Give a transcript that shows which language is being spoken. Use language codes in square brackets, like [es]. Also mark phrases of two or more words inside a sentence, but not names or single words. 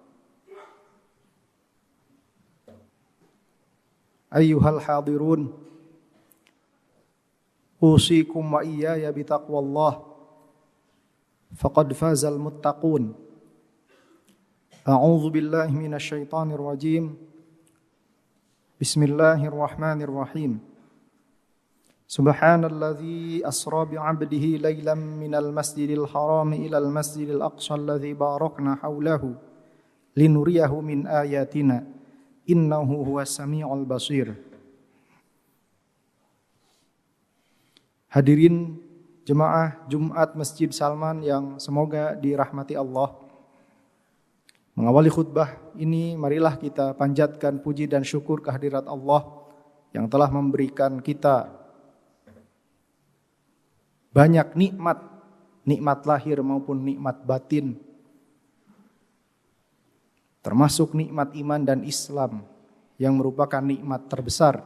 [ar] أيها الحاضرون، أوصيكم وإياي بتقوى الله فقد فاز المتقون. أعوذ بالله من الشيطان الرجيم. بسم الله الرحمن الرحيم. سبحان الذي أسرى بعبده ليلا من المسجد الحرام إلى المسجد الأقصى الذي باركنا حوله لنريه من آياتنا إنه هو السميع البصير. [id] Hadirin jemaah Jumat Masjid Salman yang semoga dirahmati Allah. Mengawali khutbah ini, marilah kita panjatkan puji dan syukur kehadirat Allah yang telah memberikan kita banyak nikmat lahir maupun nikmat batin, termasuk nikmat iman dan Islam yang merupakan nikmat terbesar.